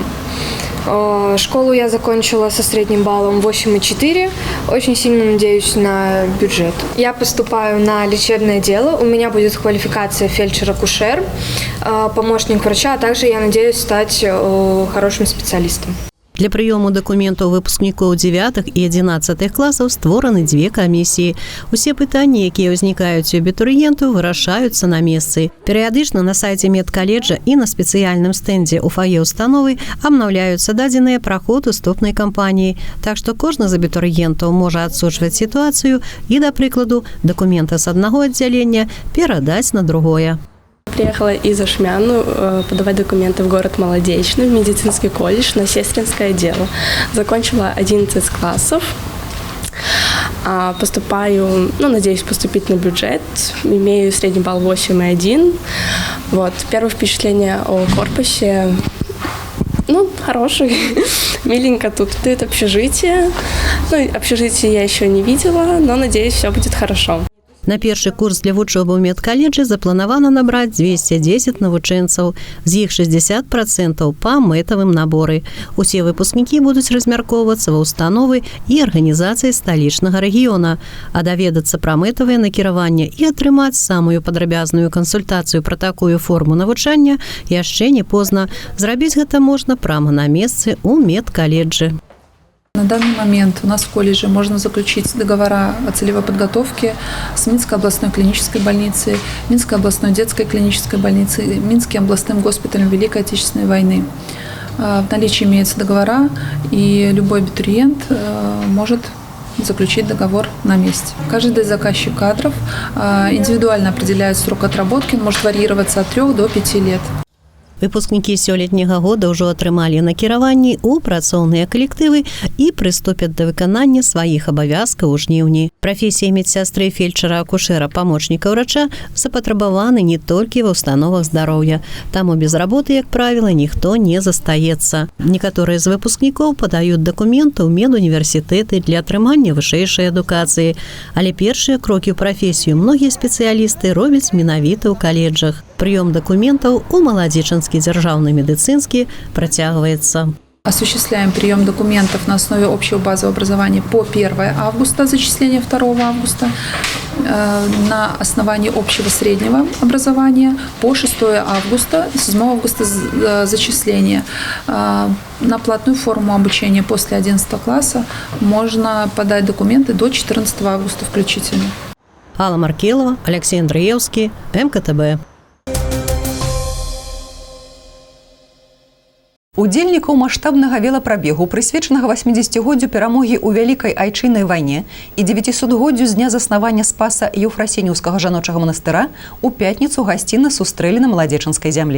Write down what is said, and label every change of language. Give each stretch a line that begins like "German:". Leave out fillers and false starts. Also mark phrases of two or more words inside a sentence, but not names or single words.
Russian: Школу я закончила со средним баллом 8,4. Очень сильно надеюсь на бюджет. Я поступаю на лечебное дело. У меня будет квалификация фельдшер-акушер, помощник врача, а также я надеюсь стать хорошим специалистом.
Belarusian: Для прыёму дакументаў выпускнікоў 9 і 11 класаў створаны 2 камісіі. Усе пытанні, якія ўзнікаюць у абітурыентаў, вырашаюцца на месцы. Перыядычна на сайце медкаледжа і на спецыяльным стэндзе ў фае ўстановы абнаўляюцца дадзеныя пра ход уступнай кампаніі. Так што кожны з абітурыентаў можа адсочваць сітуацыю і, да прыкладу, дакументы з аднаго аддзялення перадаць на другое.
Russian: Приехала из Ашмяну подавать документы в город Молодечный, в медицинский колледж на сестринское дело. Закончила 11 классов. Поступаю, надеюсь поступить на бюджет. Имею средний балл 8,1. Вот. Первое впечатление о корпусе хороший. Миленько тут дают общежитие. Общежитие я еще не видела, но надеюсь, все будет хорошо.
Belarusian: На першы курс для вучобы ў медкаледжы запланавана набраць 210 навучэнцаў, з іх 60% па мэтавым наборы. Усе выпускнікі будуць размяркоўвацца ва ўстановы і арганізацыі сталічнага рэгіёна, а даведацца пра мэтавае накіраванне і атрымаць самую падрабязную кансультацыю пра такую форму навучання яшчэ не позна. Зрабіць гэта можна прямо на месцы ў медкаледжы.
Russian: На данный момент у нас в колледже можно заключить договора о целевой подготовке с Минской областной клинической больницей, Минской областной детской клинической больницей, Минским областным госпиталем Великой Отечественной войны. В наличии имеются договора, и любой абитуриент может заключить договор на месте. Каждый заказчик кадров индивидуально определяет срок отработки, он может варьироваться от 3 до 5 лет.
Belarusian: Выпускнікі сёлетняга года ўжо атрымалі накіраванні ў працоўныя калектывы і прыступяць да выканання сваіх абавязкаў у жніўні. Прафесія медсястры, фельдшера, акушера, памочніка ўрача запатрабаваны не толькі ва ўстановах здароўя. Таму без работы, як правіла, ніхто не застаецца. Некаторыя з выпускнікоў падаюць дакументы ў медуніверсітэты для атрымання вышэйшай адукацыі, але першыя крокі ў прафесію многія спецыялісты робяць менавіта ў каледжах. Прыём дакументаў у Маладзечанскі дзяржаўны медыцынскі працягваецца.
Russian: Осуществляем прием документов на основе общего базового образования по 1 августа, зачисление 2 августа, на основании общего среднего образования по 6 августа, 7 августа зачисление. На платную форму обучения после 11 класса можно подать документы до 14 августа включительно. Алла Маркелова, Алексей Андреевский, МКТБ.
Belarusian: Удзельнікаў маштабнага велапрабегу, прысвечанага 80годдзю перамогі ў Вялікай Айчыннай вайне і 900годдзю з дня заснавання Спаса Еўфрасініўскага жаночага манастыра, у пятніцу гасцінна сустрэлі на маладзечанскай зямлі.